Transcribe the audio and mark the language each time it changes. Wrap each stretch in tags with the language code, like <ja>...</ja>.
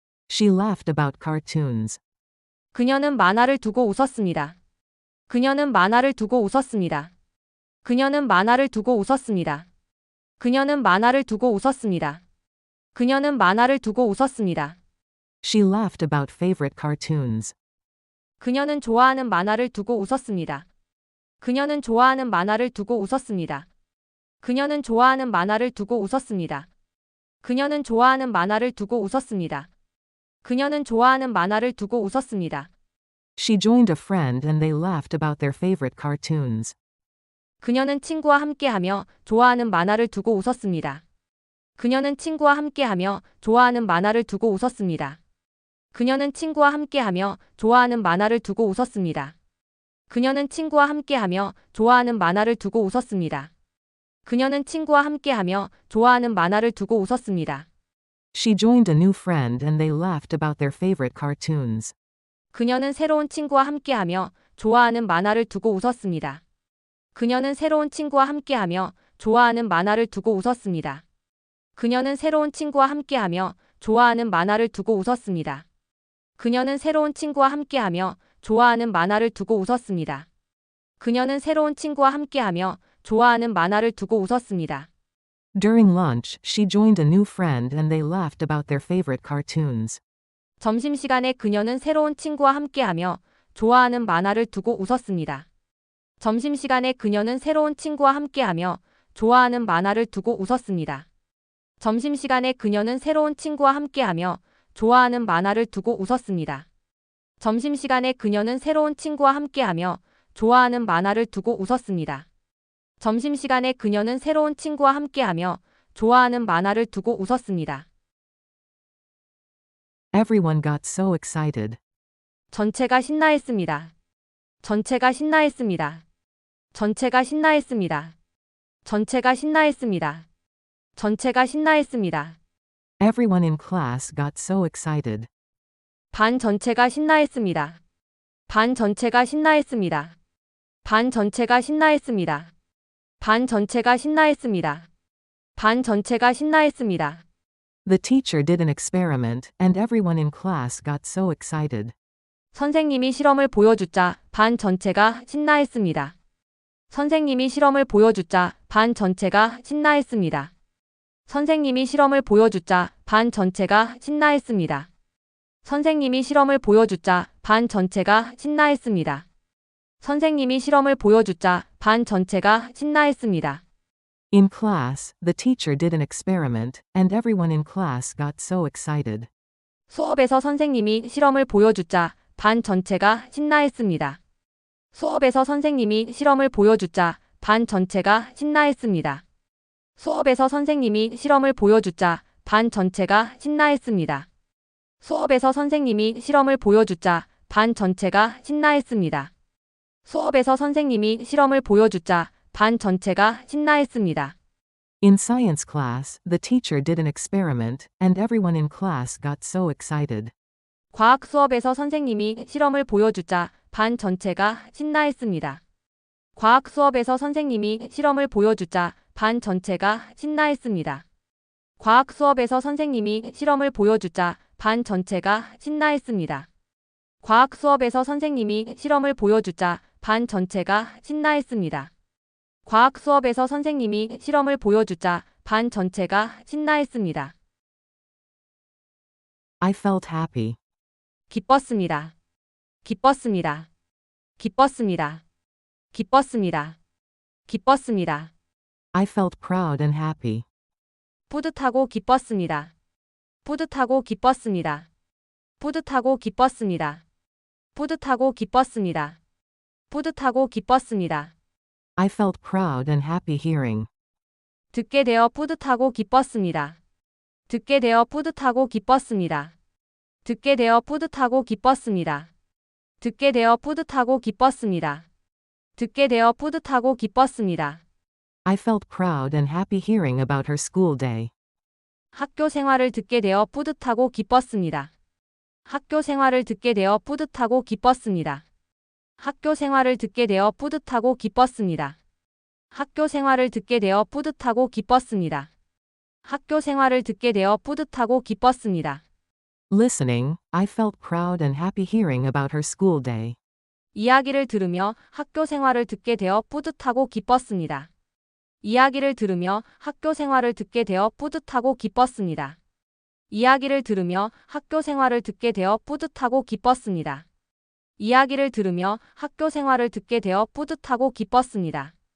<en>She laughed about cartoons.</en> <ko>그녀는 만화를 두고 웃었습니다. 그녀는 만화를 두고 웃었습니다. 그녀는 만화를 두고 웃었습니다. 그녀는 만화를 두고 웃었습니다. 그녀는 만화를 두고 웃었습니다.</ko> <en>She laughed about favorite cartoons.</en> <ko>그녀는 좋아하는 만화를 두고 웃었습니다. 그녀는 좋아하는 만화를 두고 웃었습니다. 그녀는 좋아하는 만화를 두고 웃었습니다. 그녀는 좋아하는 만화를 두고 웃었습니다. 그녀는 좋아하는 만화를 두고 웃었습니다.</ko> <en>She joined a friend and they laughed about their favorite cartoons.</en> <ko>그녀는 친구와 함께하며 좋아하는 만화를 두고 웃었습니다. 그녀는 친구와 함께하며 좋아하는 만화를 두고 웃었습니다. 그녀는 친구와 함께하며 좋아하는 만화를 두고 웃었습니다. 그녀는 친구와 함께하며 좋아하는 만화를 두고 웃었습니다. 그녀는 친구와 함께하며 좋아하는 만화를 두고 웃었습니다.</ko> <en>She joined a new friend and they laughed about their favorite cartoons.</en> <ko>그녀는 새로운 친구와 함께하며 좋아하는 만화를 두고 웃었습니다. 그녀는 새로운 친구와 함께하며 좋아하는 만화를 두고 웃었습니다. 그녀는 새로운 친구와 함께하며 좋아하는 만화를 두고 웃었습니다. 그녀는 새로운 친구와 함께하며 좋아하는 만화를 두고 웃었습니다. 그녀는 새로운 친구와 함께하며 좋아하는 만화를 두고 웃었습니다.</ko> <en>During lunch, she joined a new friend and they laughed about their favorite cartoons.</en> <ko>점심시간에 그녀는 새로운 친구와 함께하며 좋아하는 만화를 두고 웃었습니다. 점심시간에 그녀는 새로운 친구와 함께하며 좋아하는 만화를 두고 웃었습니다. 점심시간에 그녀는 새로운 친구와 함께하며 좋아하는 만화를 두고 웃었습니다. 점심시간에 그녀는 새로운 친구와 함께하며 좋아하는 만화를 두고 웃었습니다. 점심시간에 그녀는 새로운 친구와 함께하며 좋아하는 만화를 두고 웃었습니다.</ko> <en>Everyone got so excited.</en> <ko>전체가 신나했습니다. 전체가 신나했습니다. 전체가 신나했습니다. 전체가 신나했습니다. 전체가 신나했습니다.</ko> <en>Everyone in class got so excited.</en> <ko>반 전체가 신나했습니다. 반 전체가 신나했습니다. 반 전체가 신나했습니다. 반 전체가 신나했습니다. 반 전체가 신나했습니다.</ko> <en>The teacher did an experiment and everyone in class got so excited.</en> <ko>선생님이 실험을 보여주자 반 전체가 신나했습니다. 선생님이 실험을 보여주자 반 전체가 신나했습니다. 선생님이 실험을 보여주자 반 전체가 신나했습니다. 선생님이 실험을 보여주자 반 전체가 신나했습니다. 선생님이 실험을 보여주자 반 전체가 신나했습니다.</ko> <en>In class, the teacher did an experiment and everyone in class got so excited.</en> <ko>수업에서 선생님이 실험을 보여주자 반 전체가 신나했습니다. 수업에서 선생님이 실험을 보여주자 반 전체가 신나했습니다. 수업에서 선생님이 실험을 보여주자 반 전체가 신나했습니다. 수업에서 선생님이 실험을 보여주자 반 전체가 신나했습니다. 수업에서 선생님이 실험을 보여주자 반 전체가 신나했습니다.</ko> <en>In science class, the teacher did an experiment and everyone in class got so excited.</en> <ko>과학 수업에서 선생님이 실험을 보여주자 반 전체가 신나했습니다. 과학 수업에서 선생님이 실험을 보여주자 반 전체가 신나했습니다. 과학 수업에서 선생님이 실험을 보여주자 반 전체가 신나했습니다. 과학 수업에서 선생님이 실험을 보여주자 반 전체가 신나했습니다. 과학 수업에서 선생님이 실험을 보여주자 반 전체가 신나했습니다.</ko> <en>I felt happy.</en> <ko>기뻤습니다. 기뻤습니다. 기뻤습니다. 기뻤습니다. 기뻤습니다.</ko> <en>I felt proud and happy.</en> <ko>뿌듯하고 기뻤습니다. 뿌듯하고 기뻤습니다. 뿌듯하고 기뻤습니다. 뿌듯하고 기뻤습니다. 뿌듯하고 기뻤습니다.</ko> <en>I felt proud and happy hearing.</en> <ko>듣게 되어 뿌듯하고 기뻤습니다. 듣게 되어 뿌듯하고 기뻤습니다. 듣게 되어 뿌듯하고 기뻤습니다. 듣게 되어 뿌듯하고 기뻤습니다. 듣게 되어 뿌듯하고 기뻤습니다.</ko> <en>I felt proud and happy hearing about her school day.</en> <ko>학교 생활을 듣게 되어 뿌듯하고 기뻤습니다. 학교 생활을 듣게 되어 뿌듯하고 기뻤습니다. 학교 생활을 듣게 되어 뿌듯하고 기뻤습니다. 학교 생활을 듣게 되어 뿌듯하고 기뻤습니다. 학교 생활을 듣게 되어 뿌듯하고 기뻤습니다.</ko> <en>Listening, I felt proud and happy hearing about her school day.</en> <ko>이야기를 들으며 학교 생활을 듣게 되어 뿌듯하고 기뻤습니다. 이야기를 들으며 학교 생활을 듣게 되어 뿌듯하고 기뻤습니다. 이야기를 들으며 학교 생활을 듣게 되어 뿌듯하고 기뻤습니다. 이야기를 들으며 학교 생활을 듣게 되어 뿌듯하고 기뻤습니다.</ko>